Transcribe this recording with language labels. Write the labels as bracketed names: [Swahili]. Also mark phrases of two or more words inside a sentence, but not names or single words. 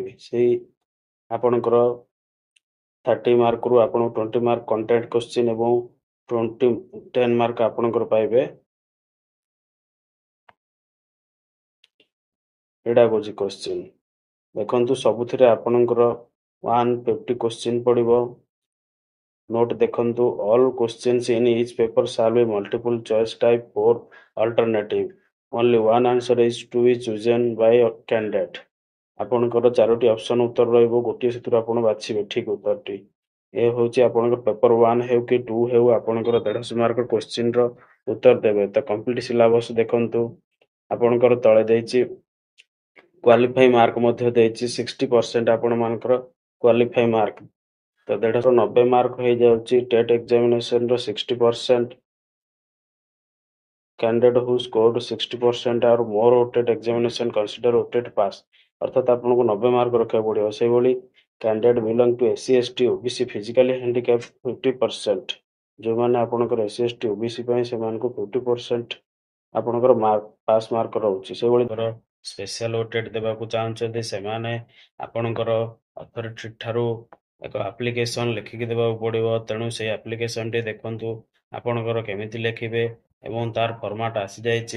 [Odia] ସେଇ ଆପଣଙ୍କର 30 ମାର୍କରୁ ଆପଣ 20 ମାର୍କ [English] content question [Odia] ଏବଂ 10 ମାର୍କ ଆପଣଙ୍କର ପାଇବେ [English] pedagogy question. [Odia] ଦେଖନ୍ତୁ, ସବୁଥିରେ ଆପଣଙ୍କର 150 କ୍ୱେଶ୍ଚିନ୍ ପଡ଼ିବ। [English] ନୋଟ୍ ଦେଖନ୍ତୁ, all questions in each paper shall be multiple choice type for alternative. Only one answer is to be chosen by a candidate। [Odia] ଆପଣଙ୍କର 4ଟି ଅପସନ ଉତ୍ତର ରହିବ, ଗୋଟିଏ ସେଥିରୁ ଆପଣ ବାଛିବେ ଠିକ୍ ଉତ୍ତରଟି। ଏ ହେଉଛି ଆପଣଙ୍କର ପେପର 1 ହେଉ କି 2 ହେଉ, ଆପଣଙ୍କର 150 [English] mark question [Odia] ଉତ୍ତର ଦେବେ। ତ [English] complete syllabus [Odia] ଦେଖନ୍ତୁ, ଆପଣଙ୍କର ତଳେ ଦେଇଛି [English] qualify mark [Odia] ମଧ୍ୟ ଦେଇଛି 60% ଆପଣମାନଙ୍କର [English] qualify mark. [Odia] ତ 190 ମାର୍କ ହେଇଯାଉଛି [English] TET examination [Odia] 60%। [English] candidate who scored 60% or more OTET examination consider OTET pass। [Odia] ଅର୍ଥାତ୍ ଆପଣଙ୍କୁ 90 ମାର୍କ ରଖିବାକୁ ପଡ଼ିବ। [English] ସେଇଭଳି candidate belong to SC ST OBC physically handicapped 50%। [Odia] ଯେଉଁମାନେ ଆପଣଙ୍କର SC ST OBC ପାଇଁ ସେମାନଙ୍କୁ 50% ଆପଣଙ୍କର [English] pass mark [Odia] ରହୁଛି। ସେଇଭଳି [English] special OTET [Odia] ଦେବାକୁ ଚାହୁଁଛନ୍ତି ସେମାନେ ଆପଣଙ୍କର ଅଥରିଟି ଠାରୁ ଏକ ଆପ୍ଲିକେସନ ଲେଖିକି ଦେବାକୁ ପଡ଼ିବ। ତେଣୁ ସେଇ ଆପ୍ଲିକେସନଟି ଦେଖନ୍ତୁ ଆପଣଙ୍କର କେମିତି ଲେଖିବେ ଏବଂ ତାର ଫର୍ମାଟ୍ ଆସିଯାଇଛି।